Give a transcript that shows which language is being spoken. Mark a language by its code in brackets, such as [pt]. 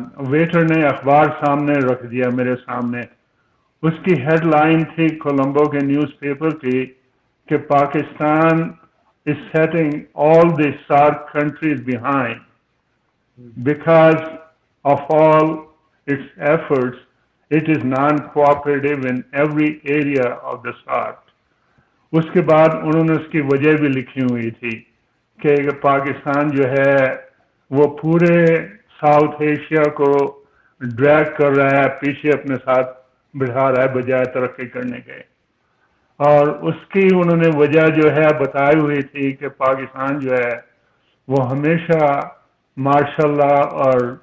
[ur] Waiter نے اخبار سامنے رکھ دیا میرے سامنے۔ اس کی ہیڈ لائن تھی کولمبو کے نیوز پیپر کی کہ Pakistan [en] is setting all the SAARC countries behind because of all its efforts. It is non-cooperative in every area of the SAARC. [ur] اس کے بعد انہوں نے اس کی وجہ بھی لکھی ہوئی تھی کہ پاکستان جو ہے وہ پورے ساؤتھ ایشیا کو ڈریگ کر رہا ہے، پیچھے اپنے ساتھ بٹھا رہا ہے بجائے ترقی کرنے کے۔ اور اس کی انہوں نے وجہ جو ہے بتائی ہوئی تھی کہ پاکستان جو ہے وہ ہمیشہ مارشل لا اور